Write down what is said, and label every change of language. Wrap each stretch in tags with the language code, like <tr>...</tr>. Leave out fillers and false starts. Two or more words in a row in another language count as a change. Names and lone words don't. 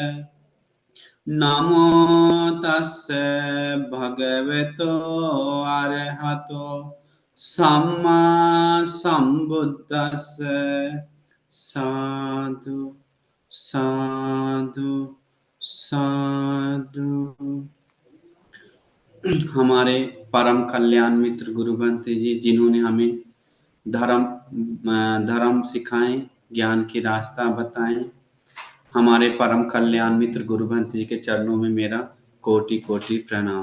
<pi>नमो तस्से भगवतो अरहतो सम्मा संबुद्दस्से। साधु साधु साधु।</pi> <hi>हमारे परम कल्याण मित्र गुरु बंते जी, जिन्होंने हमें धर्म सिखाएं, ज्ञान की रास्ता बताएं, हमारे परम कल्याण मित्र गुरु बंते जी के चरणों में मेरा कोटि कोटि प्रणाम।</hi>